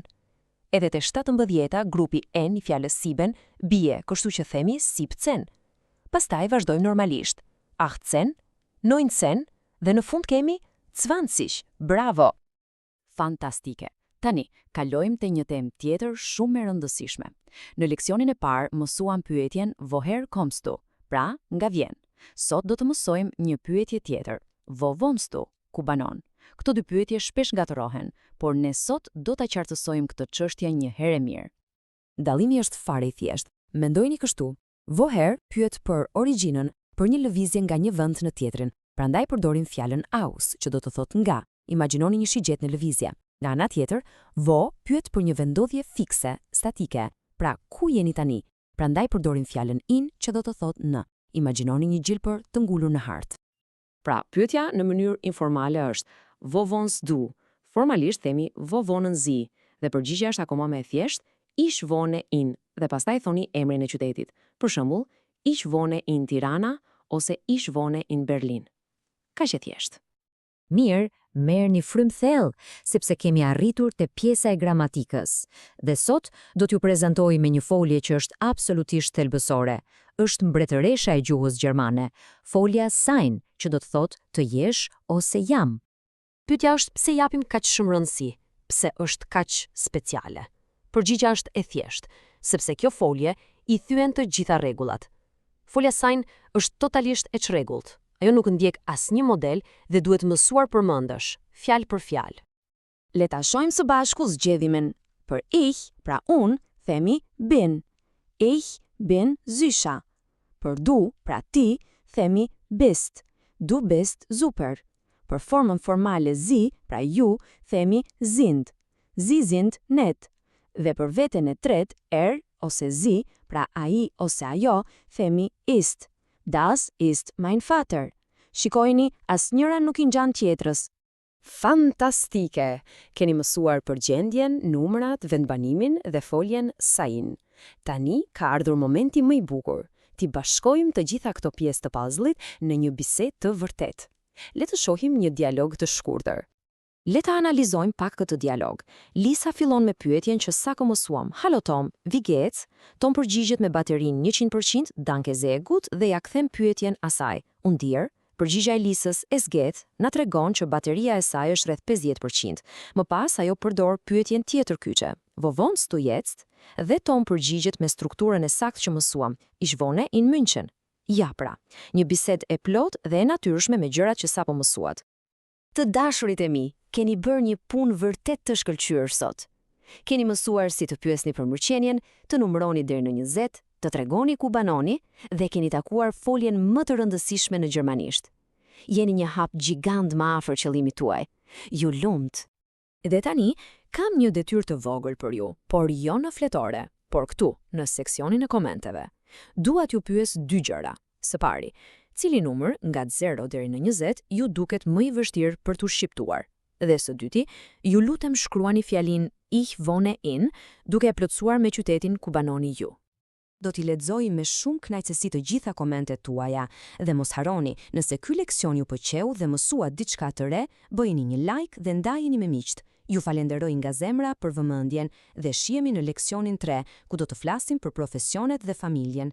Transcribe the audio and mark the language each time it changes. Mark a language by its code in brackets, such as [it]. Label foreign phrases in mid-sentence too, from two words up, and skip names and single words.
[sq] Edhe te 17 grupi N i fjalës siben bie, kështu që themi 17. Pastaj vazhdojmë normalisht. 18, 19 dhe në fund kemi 20. Bravo! Fantastike! Tani, kalojmë te një temë tjetër shumë e rëndësishme. Në leksionin e parë mësuam pyetjen [de] woher kommst du? [sq] Pra, nga vjen. Sot do të mësojmë një pyetje tjetër. [de] Wo wohnst du? [sq] Ku banon? Këto 2 pyetje shpesh gatërohen, por ne sot do ta qartësojmë këtë çështje një herë mirë. Dallimi është fare i thjeshtë. Mendojini kështu. Woher pyet për origjinën, për një lëvizje nga një vend në tjetrin. Prandaj përdorim fjalën aus, që do të thotë nga. Imagjinoni një shigjet në lëvizje. Nga ana tjetër, wo pyet për një vendodhje fikse, statike. Pra, ku jeni tani? Prandaj përdorim fjalën in, që do të thotë në. Imagjinoni një gjilpër të ngulur në hartë. Pra, pyetja në mënyrë informale është [de] wo wohnst du? [sq] Formalisht themi [de] wo wohnen Sie? [sq] dhe përgjigjja është akoma më e thjeshtë, [de] Ich wohne in, [sq] dhe pastaj thoni emrin e qytetit. Për shembull, [de] Ich wohne in Tirana ose Ich wohne in Berlin. [sq] Kaq e thjeshtë. Mirë, merë një frymë thellë, sepse kemi arritur te pjesa e gramatikës. Dhe sot do t'ju prezantoj me një folje që është absolutisht thelbësore. Është mbretëresha e gjuhës gjermane, folja sein, që do të thotë të jesh ose jam. Pyetja është pse japim kaq shumë rëndësi, pse është kaq speciale. Përgjigjja është e thjeshtë, sepse kjo folje i thyen të gjitha rregullat. Folja sein është totalisht e çrregullt. Ajo nuk ndjek asnjë model dhe duhet mësuar përmendësh, fjalë për fjalë. Le ta shohim së bashku zgjedhimin. Për ich, pra unë, themi bin. [de] Ich bin Zysha. [sq] Për du, pra ti, themi bist. [de] Du bist super. [sq] Për formën formale zi, pra ju, themi sind. [de] Sie sind nett. [sq] Dhe për veten e tret, ose zi, pra ai ose ajo, themi ist. [de] Das ist mein Vater. [sq] Shikojni, asnjëra nuk I ngjan tjetrës. Fantastike! Keni mësuar përgjendjen, numrat, vendbanimin dhe foljen sein. Tani ka ardhur momenti më I bukur. Ti bashkojmë të gjitha këto pjesë të puzzle-it në një bisedë të vërtetë. Le të shohim një dialog të shkurtër. Le ta analizojmë pak këtë dialog. Lisa fillon me pyetjen që sako mësuam. [de] Halo Tom, wie geht's? [sq] Tom përgjigjet me baterinë 100%, [de] danke sehr gut, [sq] dhe ja kthem pyetjen asaj. [de] Und dir? [sq] Përgjigjja e Lisës, [de] es geht, [sq] na tregon që bateria e saj është rreth 50%. Më pas ajo përdor pyetjen tjetër kyçe. [de] Wo wohnst du jetzt? [sq] Dhe Tom përgjigjet me strukturën e saktë që mësuam. [de] Ich wohne in München. [sq] Ja pra, një bisedë e plot dhe e natyrshme me gjërat që sapo mësuat. Të dashurit e mi, keni bërë një punë vërtet të shkëlqyer sot. Keni mësuar si të pyesni për mirëqenien, të numëroni deri në 20, të tregoni ku banoni dhe keni takuar foljen më të rëndësishme në gjermanisht. Jeni një hap gjigant më afër qëllimit tuaj. Ju lumt. Dhe tani, kam një detyrë të vogël për ju, por jo në fletore, por këtu, në seksionin e komenteve. Dua t'ju pyes dy gjëra. Së pari, cili numër nga 0 deri në 20 ju duket më I vështirë për t'u shqiptuar? Dhe së dyti, ju lutem shkruani fjalin [de] Ich wohne in, [sq] duke e plotësuar me qytetin ku banoni ju. Do t'i lexoj me shumë kënaqësi të gjitha komentet tuaja dhe mos harroni, nëse ky leksion ju pëlqeu dhe mësuat diçka të re, bëjini një like dhe ndajeni me miqt. Ju falenderoj nga zemra për vëmendjen dhe shihemi në leksionin 3, ku do të flasim për profesionet dhe familjen.